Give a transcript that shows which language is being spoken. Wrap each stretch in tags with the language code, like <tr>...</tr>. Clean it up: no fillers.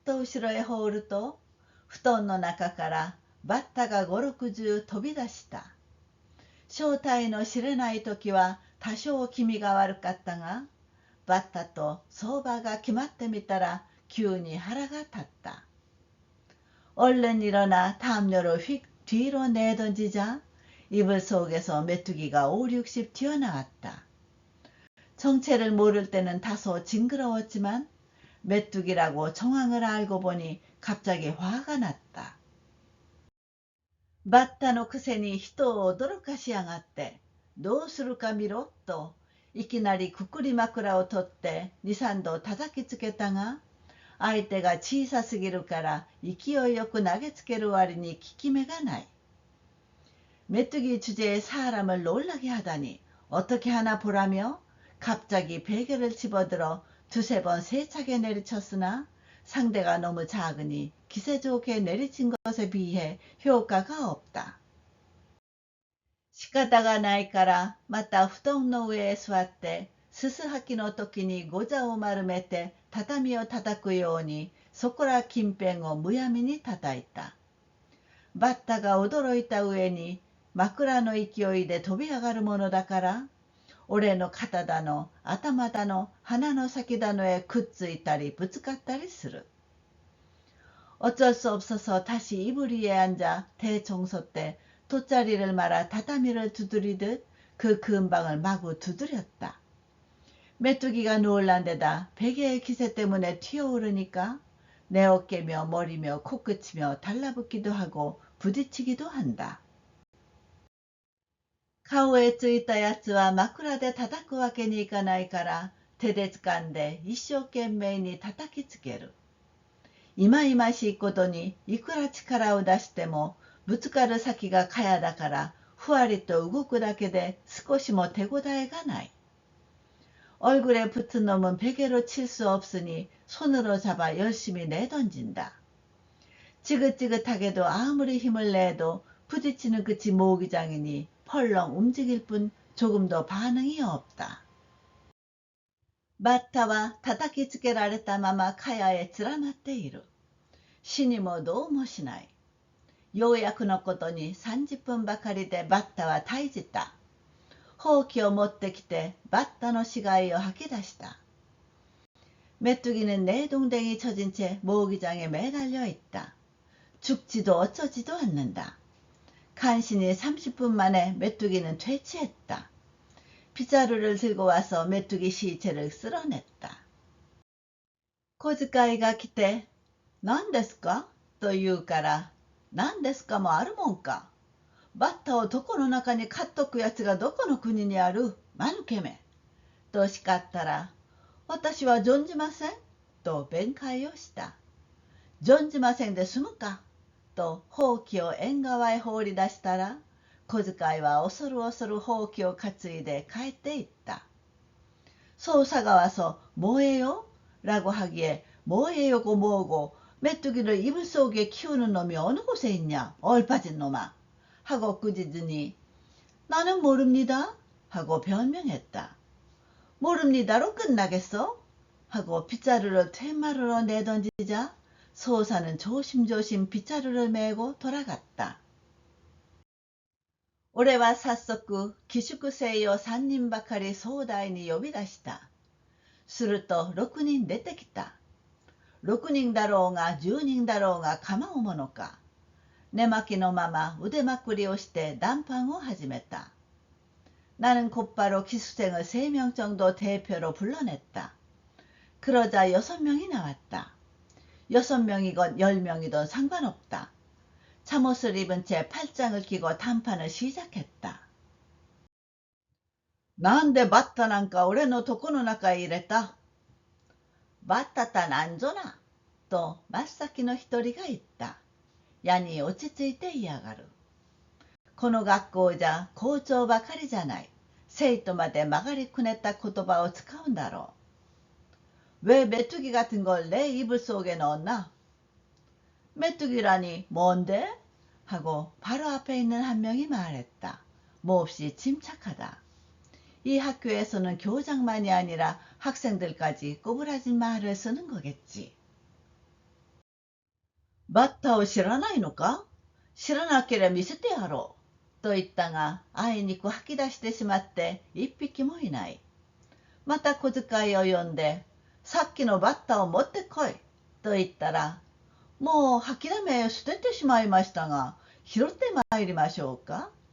<ja>早速起き上がって、ケットをパッと後ろへ放ると、布団の中からバッタが5、60飛び出した。正体の知れない時は多少気味が悪かったが、バッタと相場が決まってみたら急に腹が立った。</ja> <ko>얼른 일어나 담요를 휙 뒤로 내던지자 이불 속에서 메뚜기가 5, 60 튀어나왔다. 정체를 모를 때는 다소 징그러웠지만 메뚜기라고 정황을 알고 보니 갑자기 화가 났다.</ko> <ja>バッタのくせに人を驚かしやがって、どうするか見ろといきなりくくり枕を取って2、3度叩きつけたが、相手が小さすぎるから勢いよく投げつける割に効き目がない。</ja> <ko>메뚜기 주제에 사람을 놀라게 하다니 어떻게 하나 보라며 갑자기 베개를 집어들어 두세 번 세차게 내리쳤으나 상대가 너무 작으니 기세 좋게 내리친 것에 비해 효과가 없다.</ko> <ja>仕方がないからまた布団の上へ座ってすす吐きの時にご座を丸めて畳を叩くようにそこら近辺をむやみに叩いた。バッタが驚いた上に枕の勢いで飛び上がるものだから、俺の肩だの頭だの鼻の先だのへくっついたりぶつかったりする。</ja> <ko>어쩔 수 없어서 다시 이불 위에 앉아 대청소 때 돗자리를 말아 tatami를 두드리듯 그 근방을 마구 두드렸다. 메뚜기가 놀란 데다 베개의 기세 때문에 튀어오르니까 내 어깨며 머리며 코끝이며 달라붙기도 하고 부딪히기도 한다.</ko> <ja>顔へついたやつは枕で叩くわけにいかないから手で掴んで一生懸命に叩きつける。いまいましいことにいくら力を出してもぶつかる先がかやだからふわりと動くだけで少しも手応えがない。</ja> <ko>얼굴에 붙은 놈은 베개로 칠 수 없으니 손으로 잡아 열심히 내던진다. 지긋지긋하게도 아무리 힘을 내도 부딪히는 끝이 모기장이니 펄렁 움직일 뿐 조금도 반응이 없다.</ko> <ja>バッタは叩きつけられたまま蚊帳へ連なっている。死にもどうもしない。ようやくのことに30分ばかりでバッタは退じた。ほうきを持ってきてバッタの死骸を吐き出した。</ja> <ko>메뚜기는 내동댕이 쳐진 채 모기장에 매달려 있다. 죽지도 어쩌지도 않는다. 간신히 30분 만에 메뚜기는 퇴치했다. 빗자루를 들고 와서 메뚜기 시체를 쓸어냈다.</ko> <ja>고즈가이가 기대何ですかと言うから何ですかもあるもんか。バッタを床の中に飼っとくやつがどこの国にある間抜けめ。と叱ったら私は存じませんと弁解をした。存じませんで済むかとほうきを縁側へ放り出したら小遣いは恐る恐るほうきを担いで帰っていった。</ja> <ko>소사가 와서 뭐예요? 라고 하기에 뭐예요 고 뭐고 메뚜기를 이불 속에 키우는 놈이 어느 곳에 있냐 얼빠진 놈아 하고 꾸짖으니 나는 모릅니다 하고 변명했다. 모릅니다로 끝나겠어? 하고 빗자루를 퇴마루로 내던지자 소사는 조심조심 빗자루를 메고 돌아갔다.</ko> <ja>俺は早速寄宿生を3人ばかり総代に呼び出した。すると6人出てきた。6人だろうが10人だろうが構うものか。寝巻きのまま腕まくりをして談判を始めた。</ja> <ko>나는 곧바로 기수생을 3명 정도 대표로 불러냈다. 그러자 6명이 나왔다. 6명이건 10명이든 상관없다. 잠옷을 입은 채 팔짱을 끼고談判을 시작했다.</ko> <ja>なんでバッタなんか俺の床の中へ入れた。バッタたなんぞな。と真っ先の一人が言った。やに落ち着いていやがる。この学校じゃ校長ばかりじゃない。生徒まで曲がりくねった言葉を使うんだろう。</ja> <ko>왜 메뚜기 같은 걸 내 이불 속에 넣었나? 메뚜기라니 뭔데? 하고 바로 앞에 있는 한 명이 말했다. 몹시 침착하다. 이 학교에서는 교장만이 아니라 학생들까지 꼬부라진 말을 쓰는 거겠지.</ko> <ja>バッタを知らないのか？知らなければ見せてやろう。と言ったが、あいにく吐き出してしまって一匹もいない。また小遣いを呼んで、さっきのバッタを持ってこい。と言ったら、もう吐きだめ捨ててしまいましたが、拾ってまいりましょうか？</ja>